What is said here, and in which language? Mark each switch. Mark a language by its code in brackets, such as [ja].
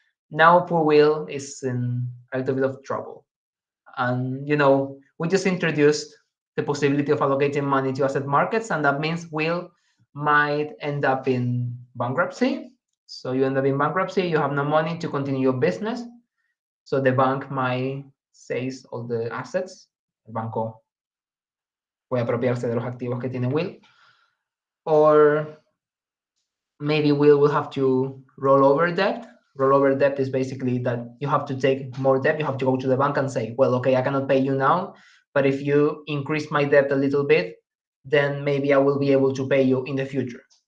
[en] Now poor Will is in a little bit of trouble. And we just introduced the possibility of allocating money to asset markets, and that means Will might end up in bankruptcy. So you end up in bankruptcy, you have no money to continue your business. So the bank might seize all the assets. [es] El banco puede apropiarse de los activos que tiene Will. [en] Or maybe will have to roll over debt. Roll over debt is basically that you have to take more debt. You have to go to the bank and say, well, okay, I cannot pay you now, but if you increase my debt a little bit, then maybe I will be able to pay you in the future.